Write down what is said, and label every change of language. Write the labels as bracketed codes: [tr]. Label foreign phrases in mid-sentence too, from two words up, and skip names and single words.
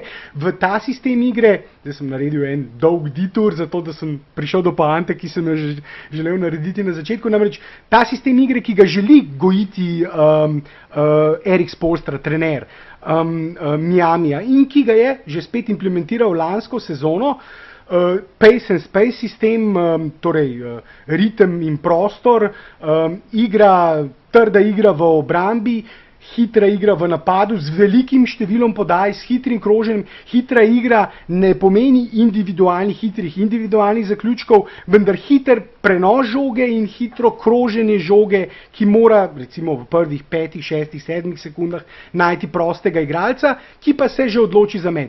[sl] V ta sistem igre, zdaj sem naredil en dolg detour, zato da sem prišel do poante, ki sem jo želel narediti na začetku, namreč ta sistem igre, ki ga želi gojiti Erik Spoelstra, trener Miamija, in ki ga je že spet implementiral lansko sezono, [en] pace and space [sl] sistem, torej ritem in prostor, trda igra v obrambi, hitra igra v napadu z velikim številom podaj, s hitrim kroženjem. Hitra igra ne pomeni individualnih zaključkov, vendar hiter prenos žoge in hitro kroženje žoge, ki mora recimo v prvih 5, 6, 7 sekundah najti prostega igralca, ki pa se že odloči za met.